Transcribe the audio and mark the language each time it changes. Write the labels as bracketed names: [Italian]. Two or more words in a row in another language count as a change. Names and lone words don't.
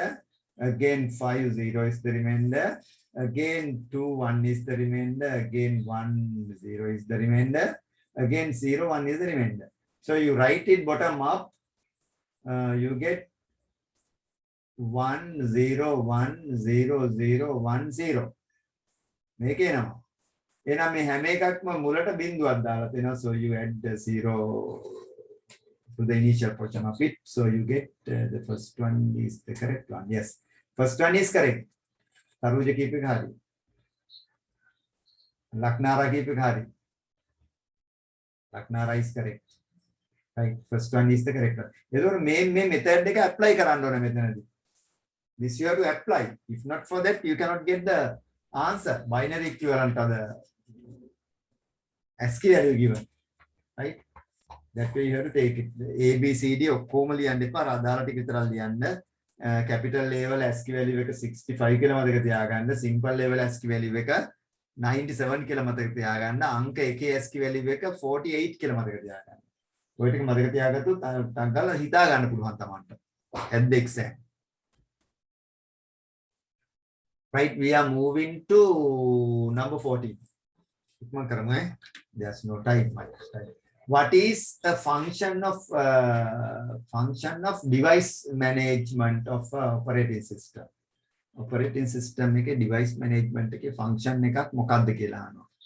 [English] Again 5 0 is the remainder. Again 2 1 is the remainder. Again 1 0 is the remainder. Again 0 1 is the remainder. So you write it bottom up. You get 1 0 1 0 0 1 0. [Sinhala] මේක එනවා. එහෙනම් මේ හැම එකක්ම මුලට බිංදුවක් දාලා තියෙනවා. [English] So you add the 0 to the initial portion of it. So you get the first one is the correct one. Yes, first one is correct. Taruja keep it hari. Laknara keep it hari. Laknara is correct. Right, first one is the correct one. [Sinhala] එතකොට මේ method එක apply කරන්න ඕනේ මෙතනදී. [English] This you have to apply. If not for that, you cannot get the answer. Binary equivalent of the ASCII value given. Right? That way you have to take it. A, [Sinhala] B, C, D ඔක්කොම ලියන්න එපා. අදාළ ටික විතරක් ලියන්න. [English] Capital level ASCII value [Sinhala] එක 65 කියලා මතක තියාගන්න. [English] Simple level ASCII value [Sinhala] එක 97 කියලා මතක තියාගන්න. අංක එකේ [English] ASCII value [Sinhala] එක 48 කියලා මතක තියාගන්න. ඔය ටික මතක තියාගත්තොත් ටක් ගාලා හිතා ගන්න පුළුවන් තමන්ට. [English] At the exam. Right, we are moving to number 14. There's no time. What is the function of device management of operating system? Operating system [Sinhala] එක [English] device management [Sinhala] එකේ function එකක් මොකක්ද කියලා අහනවා.